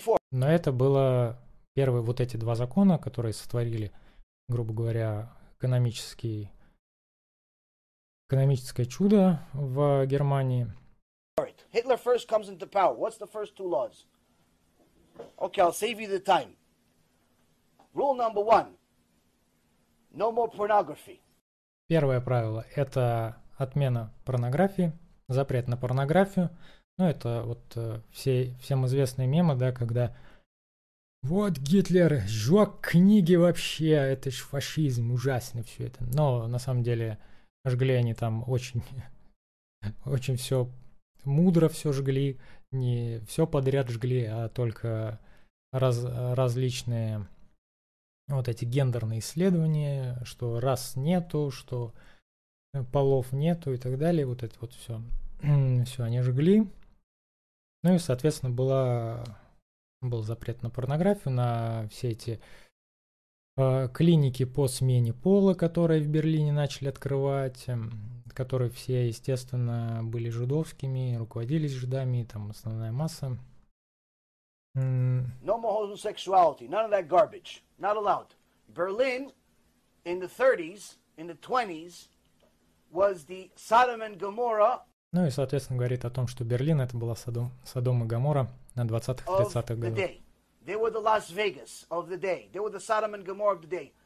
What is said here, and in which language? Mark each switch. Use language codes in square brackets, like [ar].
[ru] Но это было первые вот эти два закона, которые сотворили, грубо говоря, экономическое чудо в Германии. [en] Hitler first comes into power. What's the first two laws? Okay, I'll save you the time. Rule number one. No more pornography. [ru] Первое правило – это отмена порнографии, запрет на порнографию. Ну, это вот всем известные мемы, да, когда вот Гитлер сжег книги вообще, это ж фашизм, ужасно все это. Но на самом деле жгли они там очень, очень все мудро все жгли, не все подряд жгли, а только различные вот эти гендерные исследования, что рас нету, что полов нету и так далее, вот это вот все, все они жгли. Ну и, соответственно, был запрет на порнографию, на все эти клиники по смене пола, которые в Берлине начали открывать, которые все, естественно, были жидовскими, руководились жидами, там основная масса. [en] No more homosexuality, none of that garbage, not allowed. Berlin in the 30s, in the 20s, was the Sodom and Gomorrah. [ru] Ну и, соответственно, говорит о том, что Берлин — это была Содом и Гоморра на 20-30-х годах. [en] They were the Las Vegas of the day. They were the Sodom and Gomorrah of the day.